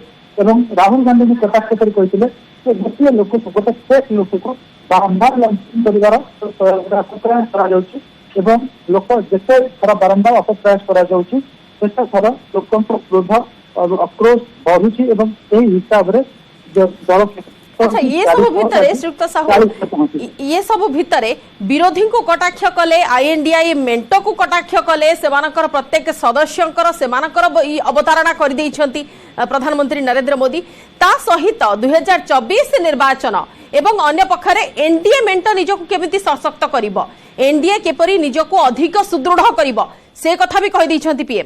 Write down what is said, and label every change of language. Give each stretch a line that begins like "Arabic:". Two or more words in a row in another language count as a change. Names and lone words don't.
Odia: ଏବଂ ରାହୁଲ ଗାନ୍ଧୀଙ୍କୁ କଟାକ୍ଷ କରି କହିଥିଲେ ଯେ ଗୋଟିଏ ଲୋକକୁ, ଗୋଟେ ଫେକ୍ ଲୋକକୁ ବାରମ୍ବାର ଲଞ୍ଚିଂ କରିବାର ଅପପ୍ରୟାସ କରାଯାଉଛି ଏବଂ ଲୋକ ଯେତେ ଥର ବାରମ୍ବାର ଅପପ୍ରୟାସ କରାଯାଉଛି ସେତେ ଥର ଲୋକଙ୍କ କ୍ରୋଧ ଆକ୍ରୋଶ ବଢୁଛି ଏବଂ ସେହି ହିସାବରେ ଦଳ ଅଚ୍ଛା ଏ ସବୁ ଭିତର ଶ୍ରୀଯୁକ୍ତ ସାହୁ ଏ ସବୁ ଭିତର ବିରୋଧୀ କୁ କଟାକ୍ଷ କଲେ ଆଇଏନଡିଆଇ ମେଣ୍ଟୋ କୁ କଟାକ୍ଷ କଲେ ସେମାନଙ୍କର ପ୍ରତ୍ୟେକ ସଦସ୍ୟଙ୍କର ସେମାନଙ୍କର ଅବତାରଣା କରି ଦେଇଛନ୍ତି ପ୍ରଧାନମନ୍ତ୍ରୀ ନରେନ୍ଦ୍ର ମୋଦୀ ତା ସହିତ 2024 ନିର୍ବାଚନ ଏବଂ ଅନ୍ୟ ପକ୍ଷରେ ଏନଡିଏ ମେଣ୍ଟୋ ନିଜକୁ କେମିତି ସଶକ୍ତ କରିବ ଏନଡିଏ କିପରି ନିଜକୁ ଅଧିକ ସୁଦୃଢ଼ କରିବ ସେ କଥା ବି କହି ଦେଇଛନ୍ତି ପିଏମ।